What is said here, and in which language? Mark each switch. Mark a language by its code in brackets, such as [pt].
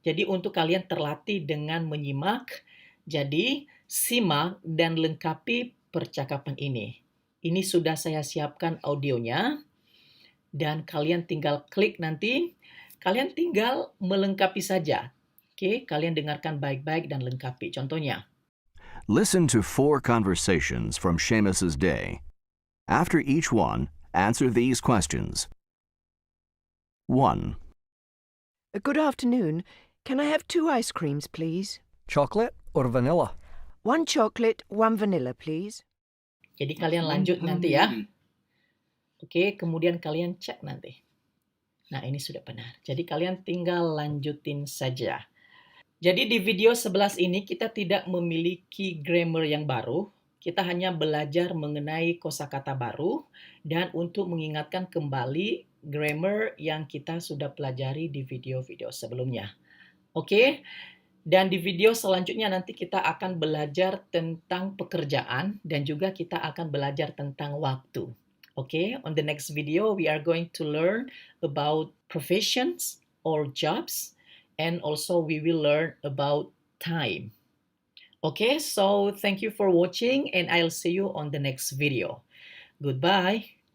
[id] Jadi untuk kalian terlatih dengan menyimak, jadi simak dan lengkapi percakapan ini. Ini sudah saya siapkan audionya, dan kalian tinggal klik nanti, kalian tinggal melengkapi saja. Oke, kalian dengarkan baik-baik dan lengkapi. Contohnya. [en] Listen to 4 conversations from Seamus's day. After each one, answer these questions. 1. Good afternoon. Can I have 2 ice creams, please? Chocolate or vanilla? 1 chocolate, 1 vanilla, please. [id] Jadi kalian lanjut nanti ya. Oke, kemudian kalian cek nanti. Nah, ini sudah benar. Jadi kalian tinggal lanjutin saja. Jadi di video 11 ini kita tidak memiliki grammar yang baru. Kita hanya belajar mengenai kosakata baru dan untuk mengingatkan kembali grammar yang kita sudah pelajari di video-video sebelumnya. Oke? Dan di video selanjutnya nanti kita akan belajar tentang pekerjaan dan juga kita akan belajar tentang waktu. Oke? [en] On the next video we are going to learn about professions or jobs and also we will learn about time. Okay, so thank you for watching and I'll see you on the next video. Goodbye.